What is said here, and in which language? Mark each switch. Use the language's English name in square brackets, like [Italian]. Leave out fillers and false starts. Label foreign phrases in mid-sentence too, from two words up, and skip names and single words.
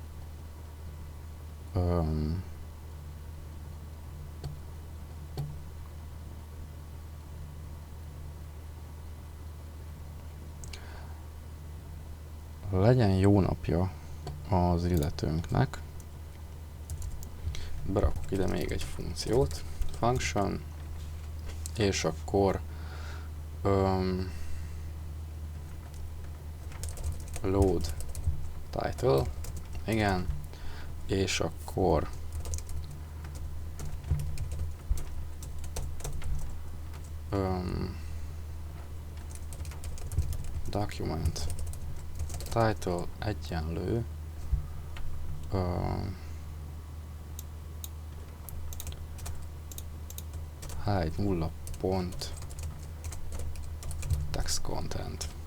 [Hungarian] Legyen jó napja az illetőnknek. Berakok ide még egy funkciót. Function. És akkor [English] load title. [Hungarian] Igen. És akkor [English] document title [Hungarian] egyenlő hide 0 pont [English] text content.